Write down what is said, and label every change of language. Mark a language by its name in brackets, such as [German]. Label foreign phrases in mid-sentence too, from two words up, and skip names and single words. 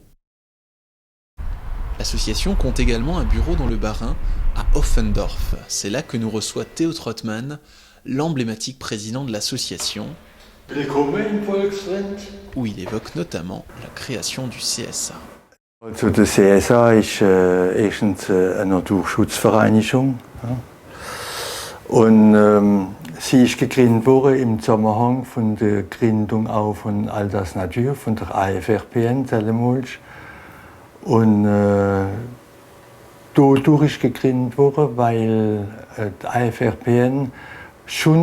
[French] L'association compte également un bureau dans le Bas-Rhin, à Offendorf. C'est là que nous reçoit Theo Trottmann, l'emblématique président de l'association, où il évoque notamment la création du CSA. [German] Also der CSA ist erstens eine Naturschutzvereinigung. Ja. Und sie ist gegründet worden im Zusammenhang von der Gründung auch von Aldas Natur, von der AFRPN Tellemulch. Und dadurch ist gegründet worden, weil die AFRPN schon